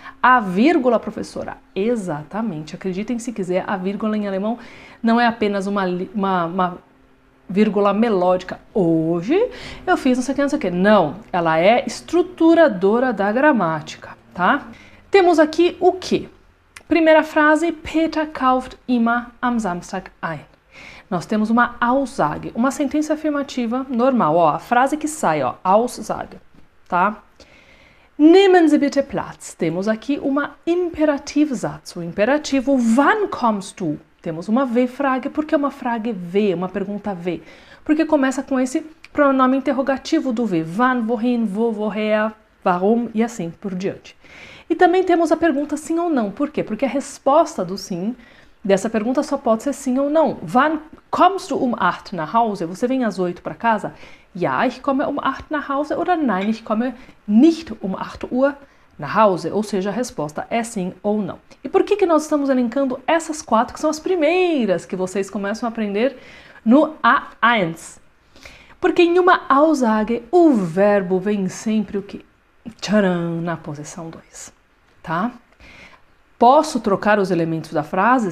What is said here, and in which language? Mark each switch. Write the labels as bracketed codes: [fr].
[pt] A vírgula, professora. Exatamente. Acreditem se quiser, a vírgula em alemão não é apenas uma vírgula melódica. Hoje eu fiz não sei o que. Não, ela é estruturadora da gramática, tá? Temos aqui o quê? Primeira frase, [de] Peter kauft immer am Samstag ein. [pt] Nós temos uma Aussage, uma sentença afirmativa normal, ó, a frase que sai, ó, Aussage, tá? [de] Nehmen Sie bitte Platz. [pt] Temos aqui uma Imperativsatz, o imperativo [de] wann kommst du? [pt] Temos uma V-Frage, porque é uma Frage V, uma pergunta V, porque começa com esse pronome interrogativo do V, wann, wohin, wo, woher, warum e assim por diante. E também temos a pergunta sim ou não, por quê? Porque a resposta do sim dessa pergunta só pode ser sim ou não. [de] Wann kommst du um 8 nach Hause? [pt] Você vem às 8 para casa? [de] Ja, ich komme um 8 nach Hause. Oder nein, ich komme nicht um 8 Uhr nach Hause. [pt] Ou seja, a resposta é sim ou não. E por que nós estamos elencando essas quatro, que são as primeiras que vocês começam a aprender no A1? Porque em uma Aussage, o verbo vem sempre o quê? Tcharam, na posição 2, tá? Posso trocar os elementos da frase?